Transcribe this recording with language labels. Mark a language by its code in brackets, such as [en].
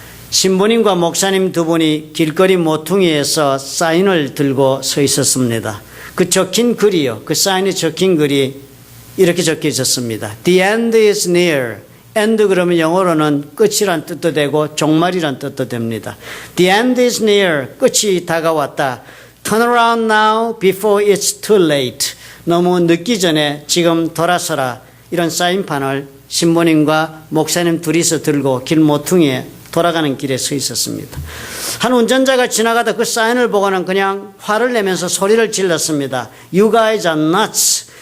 [ko] 신부님과 목사님 두 분이 길거리 모퉁이에서 사인을 들고 서 있었습니다. 그 적힌 글이요. 그 사인에 적힌 글이 이렇게 적혀 있었습니다. [en] The end is near. [ko] end 그러면 영어로는 끝이란 뜻도 되고 종말이란 뜻도 됩니다. [en] The end is near. [ko] 끝이 다가왔다. [en] Turn around now before it's too late. [ko] 너무 늦기 전에 지금 돌아서라. 이런 사인판을 신부님과 목사님 둘이서 들고 길 모퉁이에 돌아가는 길에 서 있었습니다. 한 운전자가 지나가다 그 사인을 보고는 그냥 화를 내면서 소리를 질렀습니다. [en] You guys are nuts.